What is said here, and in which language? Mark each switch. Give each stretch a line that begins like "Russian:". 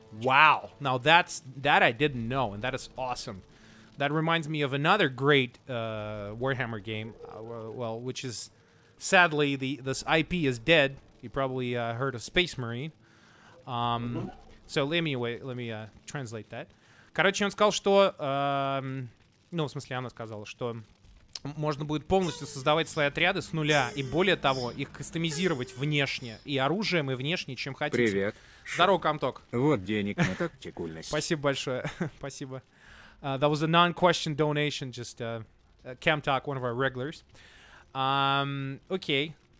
English: Wow, now that I didn't know, and that is awesome. That reminds me of another great Warhammer game, well, which is sadly this IP is dead. You probably heard of Space Marine. So let me translate that.
Russian: Короче, он сказал, что... ну, в смысле, она сказала, что можно будет полностью создавать свои отряды с нуля. И более того, их кастомизировать внешне. И оружием, и внешне, чем хотите. Привет. Здорово, Камток. Вот денег на тактикульность. Спасибо большое. Спасибо.
English: That was a non-question donation, just Camtalk, one of our regulars. Okay.